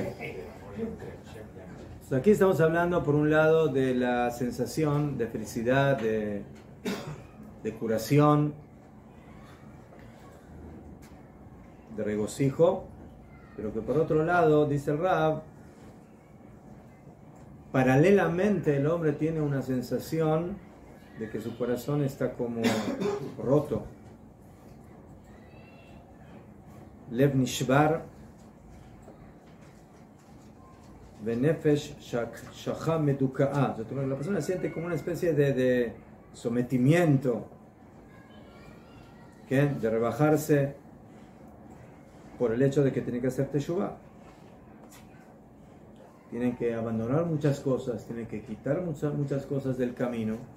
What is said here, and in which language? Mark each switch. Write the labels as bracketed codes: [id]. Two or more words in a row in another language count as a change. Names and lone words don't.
[es] Entonces aquí estamos hablando por un lado de la sensación de felicidad, de curación, de regocijo, pero que por otro lado, dice el Rab, paralelamente el hombre tiene una sensación de que su corazón está como roto. [he] לב נשבר ונפש שחה מדוכאה. [es] La persona siente como una especie de sometimiento, ¿qué? De rebajarse por el hecho de que tienen que hacer teshuvah. Tienen que abandonar muchas cosas, tienen que quitar muchas cosas del camino.